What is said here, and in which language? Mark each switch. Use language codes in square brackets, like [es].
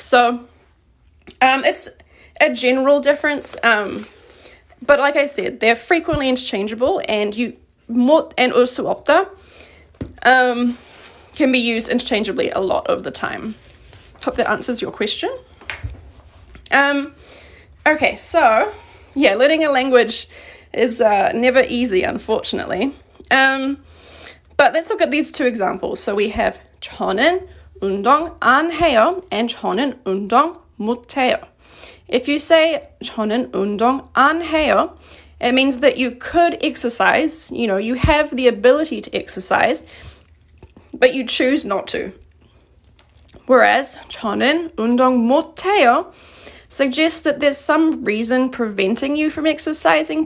[en] So it's a general difference, but like I said, they're frequently interchangeable, and 못 and [ko] 올 수 없다 [en] can be used interchangeably a lot of the time. Hope that answers your question. Okay, so, yeah, learning a language is never easy, unfortunately. But let's look at these two examples. So we have [ko] 저는 운동 안 해요 [en] and [ko] 저는 운동 못 해요. [en] If you say [ko] 저는 운동 안 해요, [en] it means that you could exercise, you have the ability to exercise, but you choose not to. Whereas [ko] 저는 운동 못 해요 [en] suggests that there's some reason preventing you from exercising.